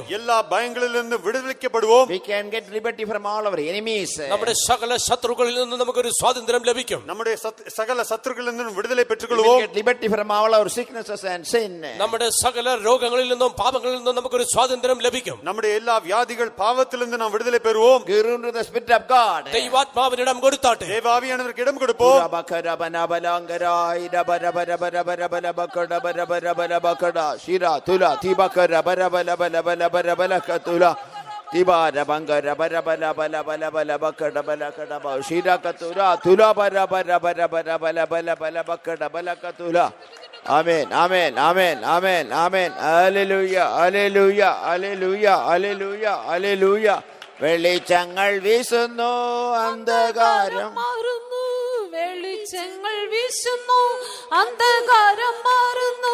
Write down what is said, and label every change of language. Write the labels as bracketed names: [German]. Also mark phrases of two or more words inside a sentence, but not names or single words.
[Tamil] எல்லா பயங்களிலிருந்து விடுவிக்கப்படுவோம். [English] We can get liberty from all our enemies. [Malayalam] നമ്മുടെ സകല ശത്രുക്കളിൽ നിന്ന് നമുക്കൊരു സ്വാതന്ത്ര്യം ലഭിക്കും. [Tamil] நம்முடைய சகல சத்துருக்களில் நின்று விடுதலை [English] We [Tamil] பெற்றுக்கொள்வோம். [English] get liberty from all our sicknesses and sin. [Malayalam] നമ്മുടെ സകല രോഗങ്ങളിൽ നിന്നും പാപങ്ങളിൽ നിന്നും നമുക്കൊരു സ്വാതന്ത്ര്യം ലഭിക്കും. [Tamil] நம்முடைய எல்லா வியாதிகள் பாவத்திலிருந்து நாம் விடுதலை பெறுவோம். [English] Give room to the Spirit of God. [Malayalam] ദൈവാത്മാവിന് ഇടം കൊടുത്താട്ടെ. [Tamil] தேவ ஆவியானவருக்கு இடம் கொடுப்போம். Shira tula tibakara barabala bala bala bala bala katula tibara bangara barabala bala bala bala bakada bala kada ba shira katura tula barabara barabala bala bala bala bakada bala katula. [English] Amen, amen, amen, amen, amen. Hallelujah, hallelujah, hallelujah, hallelujah, hallelujah. [Malayalam] വെളിച്ചങ്ങൾ വീശുന്നു അന്ധകാരം മാറുന്നു, വെളിച്ചങ്ങൾ വീശുന്നു, അന്ധകാരം മാറുന്നു.